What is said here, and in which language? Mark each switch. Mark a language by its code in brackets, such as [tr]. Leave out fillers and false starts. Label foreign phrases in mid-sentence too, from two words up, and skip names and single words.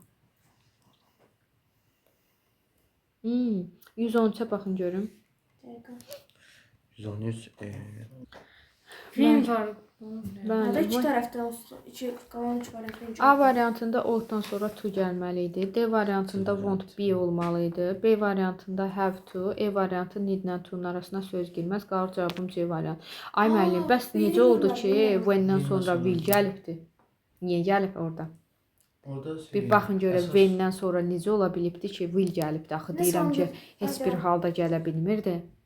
[az] 113-ə baxın görüm. 113 Film var. Bəli, Hada iki bu- tərəfdən olsun. Qalan 3 variantdan. A variantında o-dan sonra to gəlməli idi. D variantında [en] want be [az] olmalı idi. B variantında [en] have to. [az] E variantı need ilə to'nun arasına söz girməz. Qalır cavabım C variantı. Ay müəllim, bəs necə oldu ki, when-dən sonra will gəlibdi? Niyə gəlib orada? Orada Bir baxın görə when-dən sonra necə ola bilibdi ki, will gəlibdi? Axı Nə deyirəm ki, sandın? heç bir halda gələ bilmirdi.